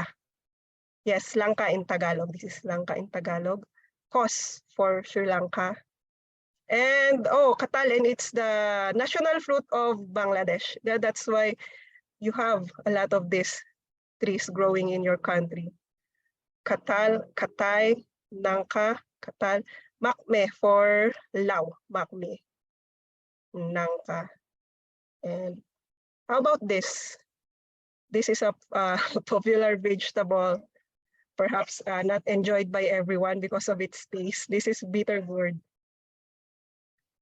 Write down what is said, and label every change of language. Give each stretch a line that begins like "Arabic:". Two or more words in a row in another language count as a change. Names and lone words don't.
English: Yes, langka in Tagalog. This is langka in Tagalog. Kos for Sri Lanka. And katal, and it's the national fruit of Bangladesh. That's why you have a lot of these trees growing in your country. Katal, katay, nangka, katal, makme for Lao, makme, nangka. And how about this? This is a popular vegetable, perhaps not enjoyed by everyone because of its taste. This is bitter gourd.